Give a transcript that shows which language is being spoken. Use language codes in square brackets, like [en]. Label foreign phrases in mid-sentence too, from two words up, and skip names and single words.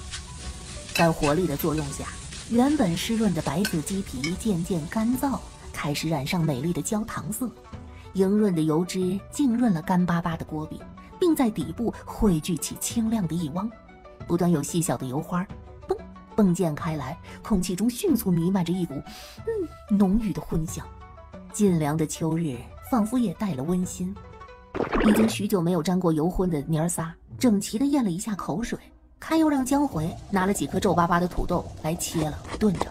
[zh] 在火力的作用下，原本濕潤的白色雞皮漸漸乾燥，開始染上美麗的焦糖色。莹潤的油脂浸潤了乾巴巴的鍋壁，並在底部匯聚起清亮的一汪，不斷有細小的油花迸濺開來，空氣中迅速彌漫着一股濃郁的婚香。盡涼的秋日仿佛也帶了溫馨。已經許久沒有沾過油葷的娘兒仨整齊地咽了一下口水，開又讓江回拿了幾顆皺巴巴的土豆來切了燉着。